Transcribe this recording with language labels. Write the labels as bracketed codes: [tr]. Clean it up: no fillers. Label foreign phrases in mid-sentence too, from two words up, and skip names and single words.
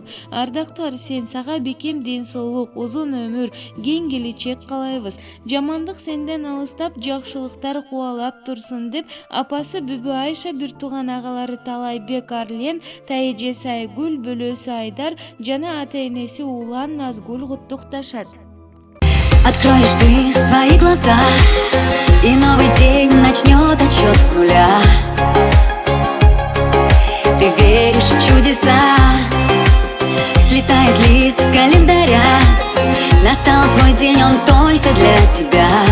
[ky] Ардактуу Арсен, сага бекем ден соолук, узун өмүр, кең келечек каалайбыз. Жамандык сенден алыстап, жакшылыктар кубалап турсун деп апасы Бүбү Айша, бир тууган агалары Талайбек Арлен, тайэжеси Айгүл, бөлөсү Айдар жана ата-энеси Улан Назгүл куттукташат. [ru] Откроешь ты свои глаза, и новый день начнет отсчет с нуля. Ты веришь в чудеса, слетает лист с календаря. Настал твой день, он только для тебя.